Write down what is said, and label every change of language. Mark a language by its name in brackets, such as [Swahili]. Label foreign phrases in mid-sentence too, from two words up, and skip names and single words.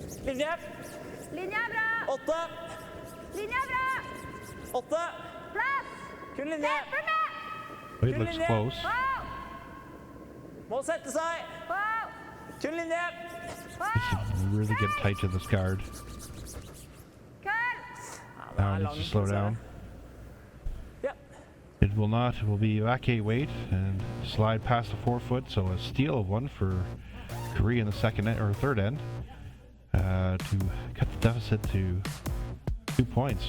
[Norwegian] Linje. Linja er bra. 8. Linja er bra. 8. Plass. Kun linje. Følg med. [English] It looks close. Wow. [Norwegian] Må sette seg. Wow. Kun linje. Wow. [English] Really get tight to this guard. [Norwegian] Kør. [English] Now it needs to slow down. [Norwegian] Ja. [English] It will not. It will be vacate weight and slide past the 4 foot. So a steal of one for Korea in the second or third end to cut the deficit to 2 points.